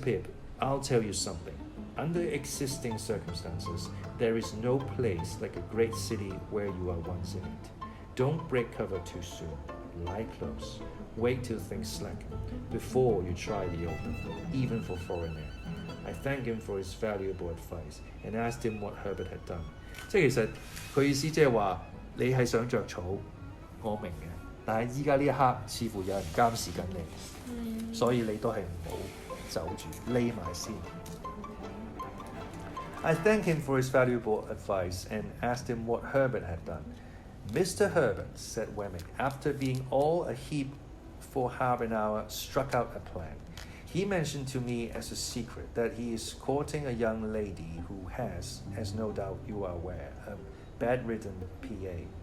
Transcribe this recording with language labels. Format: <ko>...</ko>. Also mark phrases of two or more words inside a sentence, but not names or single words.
<en>Pip, I'll tell you something. Under existing circumstances, there is no place like a great city where you are once in it. Don't break cover too soon. Lie close. Wait till things slacken before you try the open, even for foreign air. I thanked him for his valuable advice and asked him what Herbert had done.</en> <yue>即係其實佢意思即係話你係想着草，我明嘅，但係依家呢一刻似乎有人監視緊你，所以你都係唔好走住，匿埋先。</yue> <en>I thanked him for his valuable advice and asked him what Herbert had done. Mr. Herbert, said Wemmick, after being all a heap for half an hour, struck out a plan. He mentioned to me as a secret that he is courting a young lady who has, as no doubt you are aware, a bedridden PA.</en>